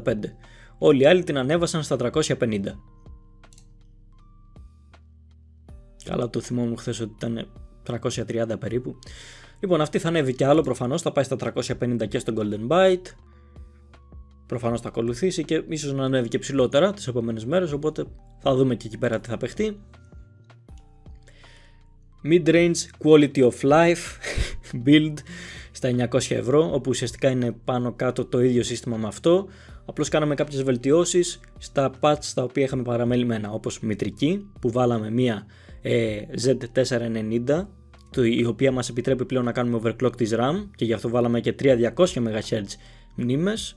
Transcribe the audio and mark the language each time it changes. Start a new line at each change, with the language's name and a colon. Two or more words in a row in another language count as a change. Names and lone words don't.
Greek: Όλοι οι άλλοι την ανέβασαν στα 350. Καλά, το θυμόμουν χθες ότι ήταν 330 περίπου. Λοιπόν, αυτή θα ανέβει κι άλλο προφανώς, θα πάει στα 350 και στο Golden Byte. Προφανώς θα ακολουθήσει και ίσως να ανέβει και ψηλότερα τις επόμενες μέρες, οπότε θα δούμε και εκεί πέρα τι θα παιχτεί.
English: Mid-range quality of life build
Greek: στα 900 ευρώ, όπου ουσιαστικά είναι πάνω κάτω το ίδιο σύστημα με αυτό. Απλώς κάναμε κάποιες βελτιώσεις στα patch τα οποία είχαμε παραμελημένα, όπως μητρική που βάλαμε μία Z490, η οποία μας επιτρέπει πλέον να κάνουμε overclock της RAM και γι' αυτό βάλαμε και 3200 MHz μνήμες.